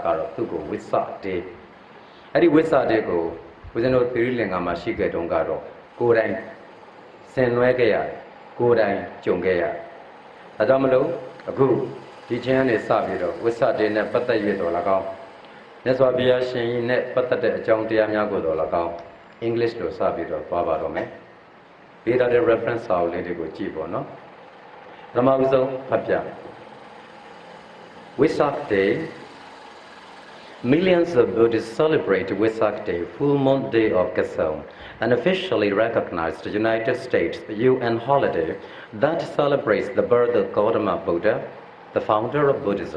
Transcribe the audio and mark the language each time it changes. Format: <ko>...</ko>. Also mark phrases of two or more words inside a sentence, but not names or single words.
<my>ကတော့သူ့ကိုဝိသဒေအဲ့ဒီဝိသဒေကိုဦးဇင်းတို့သီရိလင်္ကာမှာရှိခဲ့တုန်းကတော့ကိုယ်တိုင်ဆင်နွှဲခဲ့ရတယ်ကိုယ်တိုင်ကြုံခဲ့ရတယ်ဒါကြောင့်မလို့အခုဒီချင်းကနေစပြီးတော့ဝိသဒေနဲ့ပတ်သက်ရတော့၎င်းမြတ်စွာဘုရားရှင်ကြီးနဲ့ပတ်သက်တဲ့အကြောင်းတရားများကိုတော့၎င်းအင်္ဂလိပ်လိုစပြီးတော့သွားပါတော့မယ်ဒီတဲ့ reference စာအုပ်လေးတွေကိုကြည့်ပေါ့နော်ပထမဆုံးဖတ်ပြ Wesak Day.</my> <en>Millions of Buddhists celebrate Wesak Day, full moon day of Kasong, an officially recognized United States UN holiday that celebrates the birth of Gautama Buddha, the founder of Buddhism.</en>